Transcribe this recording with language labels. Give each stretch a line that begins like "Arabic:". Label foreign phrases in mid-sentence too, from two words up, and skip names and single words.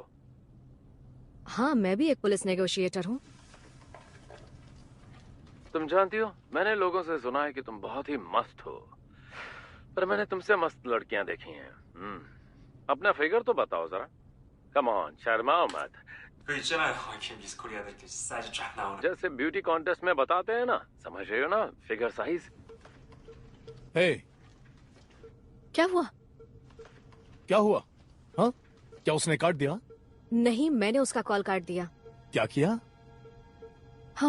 Hindi: हाँ, मैं भी एक
English: police negotiator
Hindi: हूँ। तुम जानती हो, मैंने लोगों से सुना है कि तुम बहुत ही मस्त हो, पर मैंने तुमसे मस्त लड़कियां देखी हैं। अपना फिगर तो बताओ जरा।
English: come on,
Hindi: शर्माओ मत।
Korean: 그 있잖아요, 이렇게 미스 코리아들 이렇게 사이즈 쫙 나오는.
Hindi: जैसे
English: beauty contest
Hindi: में बताते हैं ना, समझ रहे हो ना,
English: figure size.
Hindi: हे, क्या हुआ? क्या हुआ? हाँ, क्या उसने काट दिया? नहीं, मैंने उसका कॉल काट दिया। क्या किया? हाँ।